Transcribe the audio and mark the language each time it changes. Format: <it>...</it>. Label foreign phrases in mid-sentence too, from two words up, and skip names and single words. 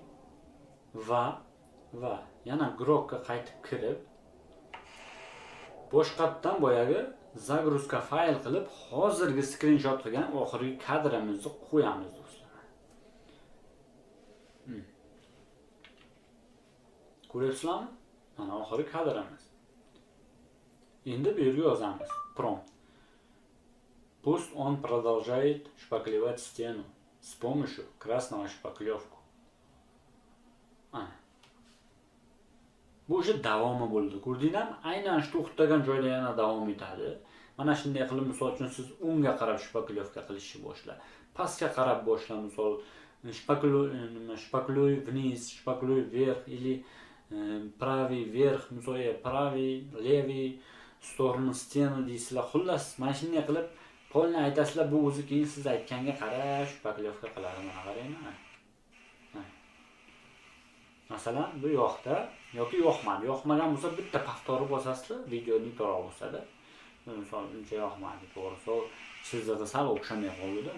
<uz>Va yana grokka qaytib kirib, boshqatdan boyagi загрузка fayl qilib, hozirgi screenshot qilgan oxirgi kadrimizni qo'yamiz do'stlar. Ko'ryapsizlarmi? Mana oxirgi kadrimiz. Endi bu yerga yozamiz. Prompt.</uz> <ru>Пусть он продолжает шпаклевать стену с помощью красного шпаклевку.</ru> <uz>Bu o'sha davomi bo'ldi. Ko'rdingizmi? Aynan shu to'xtagan joyda yana davom etadi. Mana shunday qilib, misol uchun siz o'ngga qarab shpaklyovka qilishni boshla. Pastga qarab boshla, misol</uz> <ru>шпаклюй вниз, шпаклюй вверх или правый вверх, misol правый, левый stорону стену deysizlar.</ru> <uz>Xullas, mana shunday qilib polni aytasizlar, bu o'zi keyin siz aytganga qarab shpaklyovka qiladi. Mana qaranglar. Masalan, bu yoqda yoki yoqmadi. Yoqmagan bo'lsa bitta повторni bosasizlar, videoning to'g'ri bo'lsa-da. Misol uncha yoqmadi, to'g'ri. Chizig'i sal o'xshamay qoldi-da.</uz>